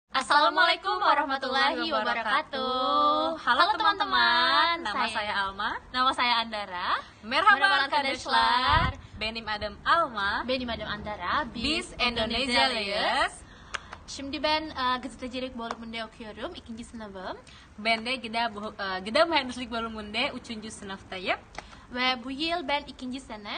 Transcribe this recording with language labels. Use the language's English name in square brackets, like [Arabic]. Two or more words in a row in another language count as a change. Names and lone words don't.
[Arabic] السلام عليكم ورحمة الله وبركاته. [Indonesian] Halo teman-teman, nama saya Alma. Nama saya Andara. [Turkish] Merhaba arkadaşlar. Benim adım Alma. Benim adım Andara. Biz Endonezyalıyız. Şimdi ben gazetecilik bölümünde okuyorum. 2. sınıfım. Ben de Gıda Mühendislik bölümünde 3. sınıftayım. Ve bu yıl ben 2. sene.